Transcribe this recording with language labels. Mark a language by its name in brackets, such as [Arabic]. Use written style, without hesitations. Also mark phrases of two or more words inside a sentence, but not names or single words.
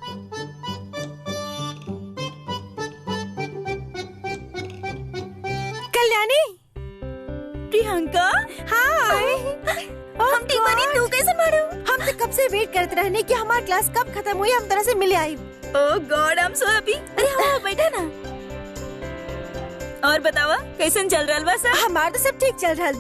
[Bhojpuri] कल्याणी। प्रियंका। हाय। हम ठीक बनी, तू कैसे मारू? हम तो कब से वेट करते रहने कि हमारी क्लास कब खत्म हुई, हम तरह से मिले आई। [English] oh God I am so happy. [Bhojpuri] अरे हाँ बैठा ना। और बतावा कैसन चल रहा बा सब? हमारा तो सब ठीक चल रहा बा।